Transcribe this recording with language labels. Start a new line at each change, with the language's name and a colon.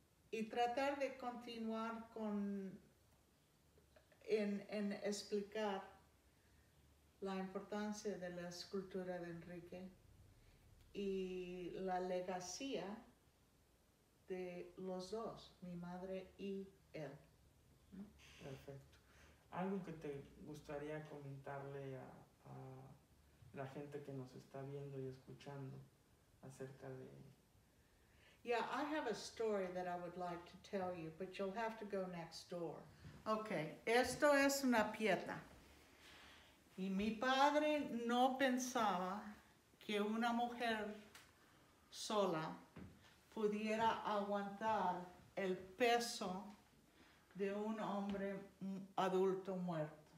Spanish: Y tratar de continuar en explicar la importancia de la escultura de Enrique y la legacía de los dos, mi madre y él. Perfecto. ¿Algo que te gustaría comentarle a la gente que nos está viendo y escuchando acerca de...
English: Yeah, I have a story that I would like to tell you, but you'll have to go next door.
Spanish: Okay, esto es una piedra. Y mi padre no pensaba que una mujer sola pudiera aguantar el peso de un hombre adulto muerto.